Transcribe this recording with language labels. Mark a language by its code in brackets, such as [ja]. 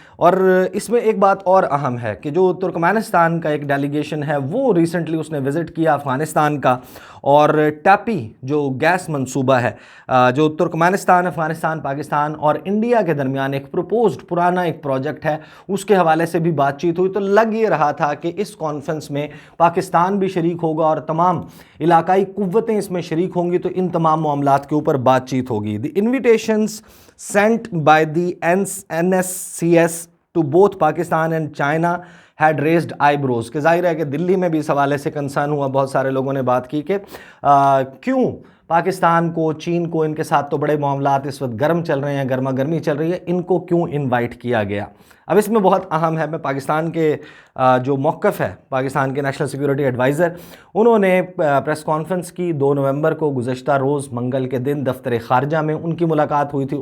[ur] اور اس میں ایک بات اور اہم ہے کہ جو ترکمانستان کا ایک ڈیلیگیشن ہے وہ ریسنٹلی اس نے وزٹ کیا افغانستان کا، اور ٹیپی جو گیس منصوبہ ہے جو ترکمانستان، افغانستان، پاکستان اور انڈیا کے درمیان ایک پروپوزڈ پرانا ایک پروجیکٹ ہے، اس کے حوالے سے بھی بات چیت ہوئی. تو لگ یہ رہا تھا کہ اس کانفرنس میں پاکستان بھی شریک ہوگا اور تمام علاقائی قوتیں اس میں شریک ہوں گی، تو ان تمام معاملات کے اوپر بات چیت ہوگی. [en] The invitations sent by the NSCS to both Pakistan and China had raised eyebrows. [ur] کہ ظاہر ہے کہ دلی میں بھی اس حوالے سے کنسرن ہوا، بہت سارے لوگوں نے بات کی کہ کیوں پاکستان کو، چین کو، ان کے ساتھ تو بڑے معاملات اس وقت گرم چل رہے ہیں، گرما گرمی چل رہی ہے، ان کو کیوں انوائٹ کیا گیا. اب اس میں بہت اہم ہے، میں پاکستان کے جو موقف ہے، پاکستان کے نیشنل سیکورٹی ایڈوائزر، انہوں نے پریس کانفرنس کی 2 نومبر کو، گزشتہ روز منگل کے دن دفتر خارجہ میں ان کی ملاقات ہوئی تھی.